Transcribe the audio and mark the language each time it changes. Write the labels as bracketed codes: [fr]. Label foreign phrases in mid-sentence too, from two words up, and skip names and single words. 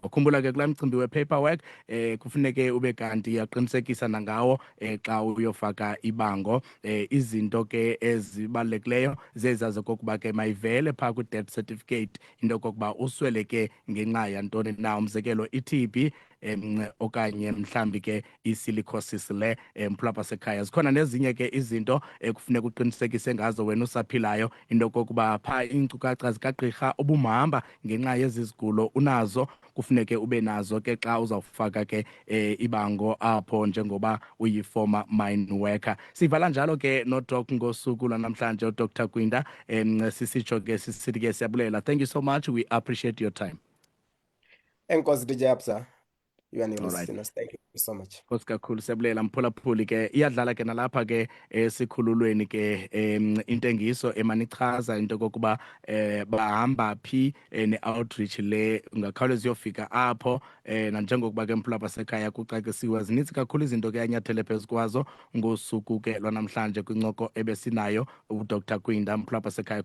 [xh] Khumbula ke kulaa mcimbi we-paperwork kufuneke ube kanti uyaqinisekisa nangawo xa uyofaka ibango izinto ke ezibalulekileyo zezazi okokuba ke mayivele phaa kwi- [en] death certificate [xh] into yokokuba usweleke ngenxa yantoni na, umzekelo i-TB okanye mhlambi ke isilicosis le mphulaphula sekhaya. Zikhona nezinye ke izinto kufuneka uqinisekise ngazo wena usaphilayo into yokokuba phaa iinkcukacha zikagqirha obumahamba ngenxa yezi zigulo unazo kufuneke ube nazo ke xa uzawufaka ke ibango apho njengoba uyi- [en] former mine worker. [xh] Sivala njalo ke noDoc ngosuku lwanamhlanje uDr Kwinda sisitsho ke sisithi ke siyabulela. [en] Thank you so much, we appreciate your time. [xh] Enkosi DJ Abza, [en] you and your All right. listeners, thank you so much. [xh] Nkosi kakhulu siyabulela mphulaphuli ke iyadlala ke nalapha ke esikhululweni ke intengiso emanichaza into kokuba bahamba phi ne-outreach le ungakhawuleza uyofika apho nanjengokuba ke mphulaphula sekhaya kucacisiwe zininzi kakhulu izinto ke yanyathele phezu kwazo ngosuku ke lwanamhlanje kwincoko ebesinayo uDr Kwinda mphulaphula sekhaya.